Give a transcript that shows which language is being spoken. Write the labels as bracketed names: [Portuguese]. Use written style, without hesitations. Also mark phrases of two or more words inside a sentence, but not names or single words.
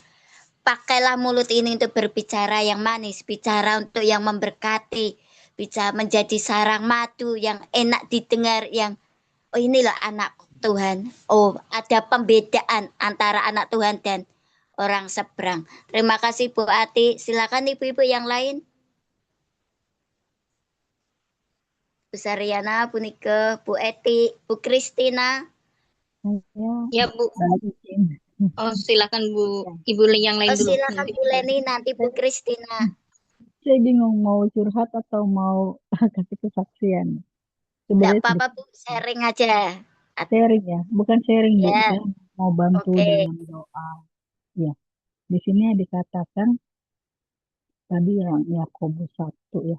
[Indonesian] Pakailah mulut ini untuk berbicara yang manis, bicara untuk yang memberkati, bisa menjadi sarang madu yang enak didengar, yang oh ini loh anak Tuhan. Oh, ada pembedaan antara anak Tuhan dan orang seberang. Terima kasih Bu Ati. Silakan ibu-ibu yang lain. Bu Saryana, Bu Nike, Bu Eti, Bu Kristina. Ya Bu. Oh silakan Bu, Ibu yang lain dulu. Silakan Bu Leni, nanti Bu Kristina. Saya bingung mau curhat atau mau kasih kesaksian. Tidak apa-apa Bu, sharing aja. Sharing ya, bukan sharing Bu. Ya. Saya mau bantu dengan doa. Ya, di sini dikatakan tadi yang Yakobus 1 ya.